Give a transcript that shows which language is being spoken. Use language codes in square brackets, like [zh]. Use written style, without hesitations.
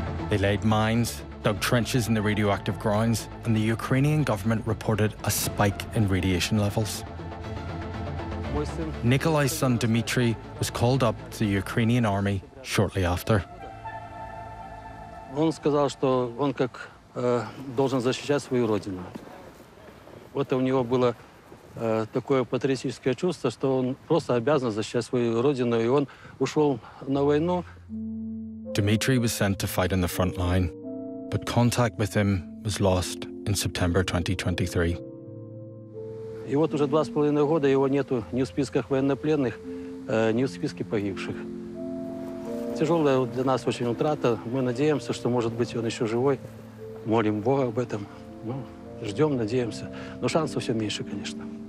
[en] They laid mines, dug trenches in the radioactive grounds, and the Ukrainian government reported a spike in radiation levels. Nikolai's son Dmitry was called up to the Ukrainian army shortly after. [uk] Он сказав, що він як [ru] должен [uk] захищати свою родину. [ru] Вот [uk] у нього було [ru] такое патриотическое чувство, что он просто обязан защищать свою родину, и он ушел на войну. [en] Dmitry was sent to fight on the front line, but contact with him was lost in September 2023. [ru] И вот уже 2.5 года его нету ни в списках военнопленных, ни в списке погибших. Тяжелая для нас очень утрата. Мы надеемся, что, может быть, он еще живой. Молим Бога об этом. Ну, ждем, надеемся. Но шансов все меньше, конечно.